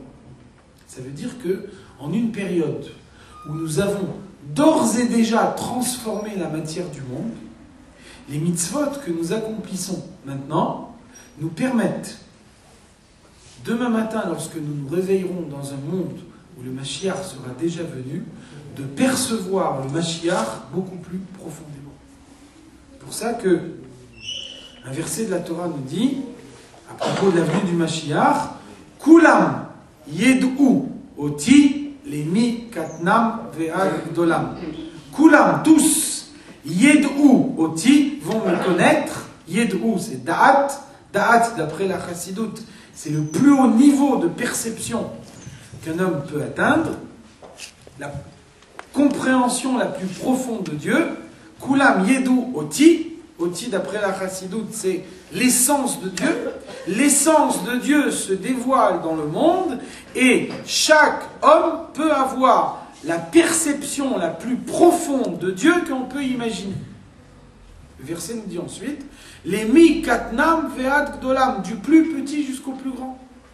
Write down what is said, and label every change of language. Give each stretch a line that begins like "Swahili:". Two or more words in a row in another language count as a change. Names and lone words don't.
French: Ça veut dire que en une période où nous avons d'ores et déjà transformé la matière du monde, les mitzvot que nous accomplissons maintenant nous permettent, demain matin, lorsque nous nous réveillerons dans un monde où le Mashiach sera déjà venu, de percevoir le Mashiach beaucoup plus profondément. C'est pour ça que un verset de la Torah nous dit, à propos de la venue du Mashiach, «
Hebrew: כולם ידעו אותי למי קטנם ועד גדולם
French: » Kulam, tous,
Hebrew: ידעו אותי,
French: vont me connaître. Yed'u, c'est da'at. Da'at, d'après la chassidoute, c'est le plus haut niveau de perception qu'un homme peut atteindre. La compréhension la plus profonde de Dieu.
Hebrew: כולם ידעו אותי.
French: Oti, d'après la chassidoute, c'est l'essence de Dieu. L'essence de Dieu se dévoile dans le monde et chaque homme peut avoir la perception la plus profonde de Dieu qu'on peut imaginer. Le verset nous dit ensuite «
Hebrew: למי קטנם ועד גדולם
French: » du plus petit jusqu'au plus grand.